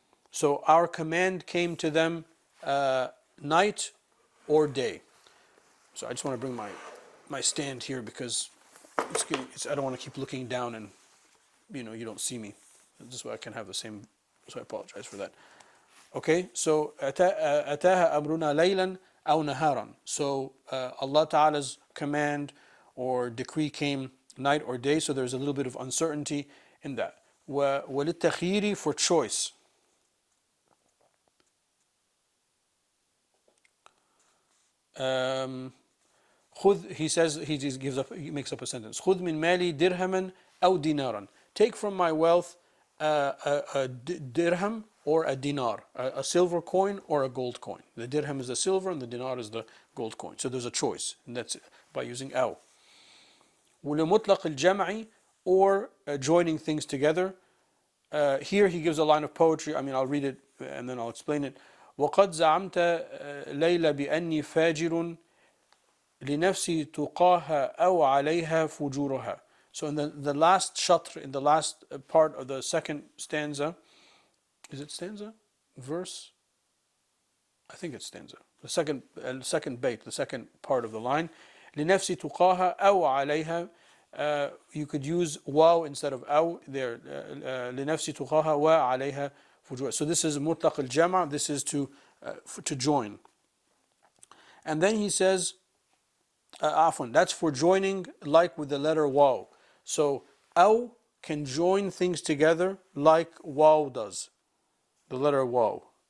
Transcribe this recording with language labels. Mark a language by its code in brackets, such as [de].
[en] So our command came to them night or day. So I just want to bring my stand here because I don't want to keep looking down and you don't see me. This way I can have the same. So I apologize for that. Okay, so [ar] أتاها أمرنا ليلا أو نهارا. [en] So Allah Ta'ala's command or decree came night or day. So there's a little bit of uncertainty in that. وَلِلتَّخِيرِ, for choice. He says, he makes up a sentence. [ar] خُذْ مِن مَالِي دِرْهَمًا أَوْ دِينَارًا. [en] Take from my wealth a dirham or a dinar, a silver coin or a gold coin. The dirham is the silver and the dinar is the gold coin. So there's a choice, and that's it, by using أو. [ar] وَلِمُطْلَقِ الْجَمْعِ, [en] or joining things together. here he gives a line of poetry. I mean, I'll read it and then I'll explain it. [ar] وقد زعمت ليلى بأني فاجر لنفسي تقاها أو عليها فجورها. [en] So in the last shatr, in the last part of the second stanza, is it stanza? Verse? I think it's stanza. The second bait, the second part of the line. [ar] لنفسي تقاها أو عليها. [en] You could use واو instead of أو there. [ar] لنفسي تقاها وعليها فجورها. [en] So this is مطلق الجمع. This is to join. And then he says, عفوا, that's for joining like with the letter واو. So أو can join things together like واو does. The letter واو.